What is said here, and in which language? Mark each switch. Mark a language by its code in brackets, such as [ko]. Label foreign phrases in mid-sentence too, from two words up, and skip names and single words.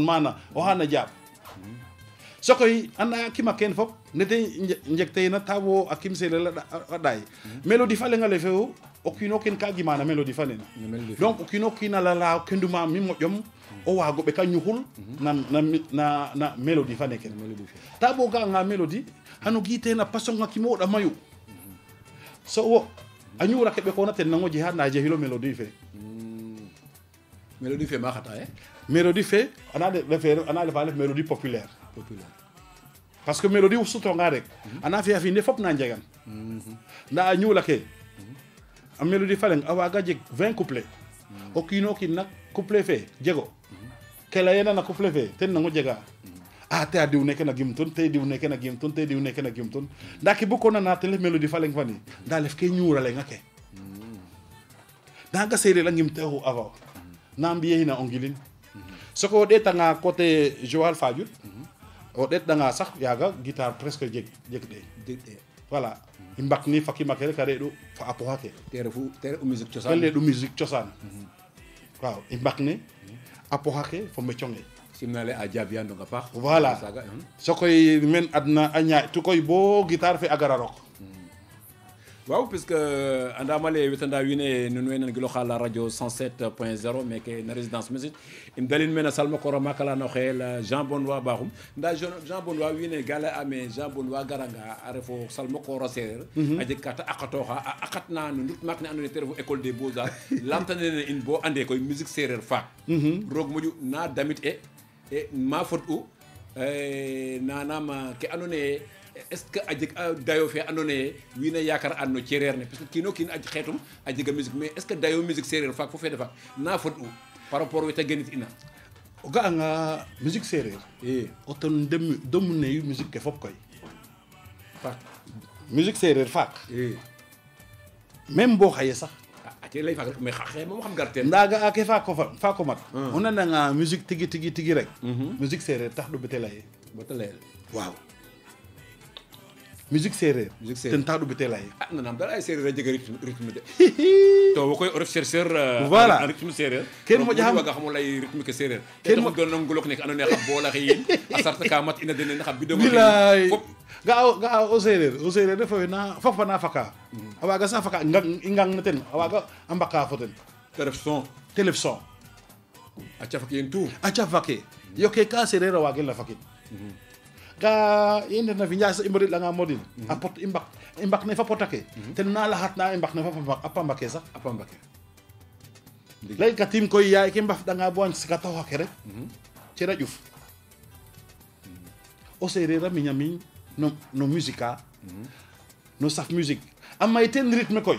[srr] mana o xana jaab sokoy anda kima ken fop nete njegteyna ta wo a kim seereer a ɗaay mélodie fa lenga le fewu o kiino kin ka gimana mélodie fa nene donc o kiino kiin a lala kenduma mi moƴom o waago ɓeka ñuxul na mélodie fa neke ta bo ga'anga mélodie xano giitena passion a kimo ɗa mayu so wo a ñuura ke ɓekona ten nango jexa nda jexilo mélodie fe mélodie fe ma xata ye mélodie fe ana lefa lef [fr] mélodie populaire parce que [srr] mélodie sutonga rek ana fiya fi nde fop na njegan nda a ñuula ke a mélodie fa leng a waaga jeg 20 couplet o kiino kiin nak couplet fe jego ke leyena na couplet fe ten nango jega te a diw neke na gim tun te diw neke na gim tun te diw neke na gim tun nda ke bukona na ten lef mélodie fa leng fani nda lef ke ñuura lenga ke naga seereer a ngim te oxu avant na mbiyena o ngilin soko o ɗeetanga côté Joal Fadiouth o ɗeetɗanga sax yaaga guitare presque jeg ɗe voilà i mbak ni fakima ke rek a reɗ'u fa a poxa ke te refu musique ten cosaan reɗ'u musique cosaan waaw i mbak ni a poxa ke fo meconge simnale a jaabiyanonga paax voilà saga sokoy men adna a ñaaƴ tu koy bo guitare fe a gara rok waaw puisque andamale wetanda wiine nun way nangiloxa [fr] la radio [srr] 107.0 meke na [fr] résidence musique [srr] im dalin mena salma koro makalano xeel Jean Benoit Bakhoum nda Jean Benoit wiine gala ame Jean Benoit garanga a refo salma koro sereer a jeg kata aqatoxa a aqatna no ndut maak ne ando naye te refu [fr] école des beaux arts [srr] lamtanene in bo ande koy musique sereer faak roog moƴu na damit e ma fot u nanam ke ando naye [fr] est ce que [srr] a jeg a dayo fe ando naye wiin a yakar an no cereer ne parce que kiino kiin a xeetum a jega musique [fr] mais est ce que [srr] dayo musique sereer faak fo fede faak na fot u [fr] par rapport [srr] wete genit ina o ga'anga musique sereer o ton demu neyu musique ke fop koy faak musique sereer faak même bo xaye sax a te ley faak rek mais xaxe moom xam gar teen nda ga'a ke faako mat o nananga musique tigi rek musique sereer tax ɗu bete leye bata leyel waaw musique sereer ten tax ɗu bete leye nanam dal ay sereer a jega rythme de to wo koy o ref chercheur voilà [fr] en rythme sereer [srr] ken moƴa xam waga xamo ley rythme ke sereer ken mo doon ngulok nek ando naye xa bola xe yin a sarta ka mat ina denen xa bidongo bilay fop ga'a o sereer refe na fofa na faka a waga sa faka i ngang na ten a waga a mbaka fo ten te ref son te lef son a cafak yen tout a cafake yoke ka sereer a wagel na fakit ga i ndef na fi Njaay sa i mbodiɗ'anga modin a pot i mbak ne fa pot ake ten na laxatna i mbak ne fa a pamba ke sax a pamba ke laykatim koy yaay ke mbafɗanga bo a sikatoxa ke rek cera ƴuf o sereer a miña miñ no musique a no saf musique a may ten rythme koy